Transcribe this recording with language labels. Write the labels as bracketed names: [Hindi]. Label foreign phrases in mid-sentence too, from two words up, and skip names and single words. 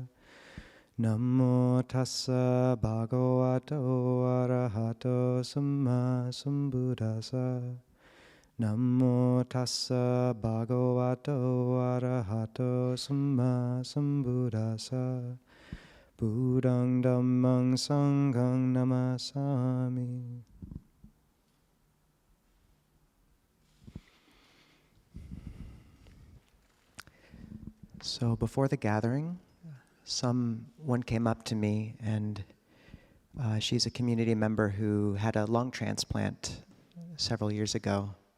[Pali] Namo tassa bhagavato arahato samma sambuddhassa. Namo tassa bhagavato arahato samma sambuddhassa. Buddhaṃ Dhammāṃ Sanghaṃ Namasami. [English] So before the gathering, someone came up to me, and she's a community member who had a lung transplant several years ago.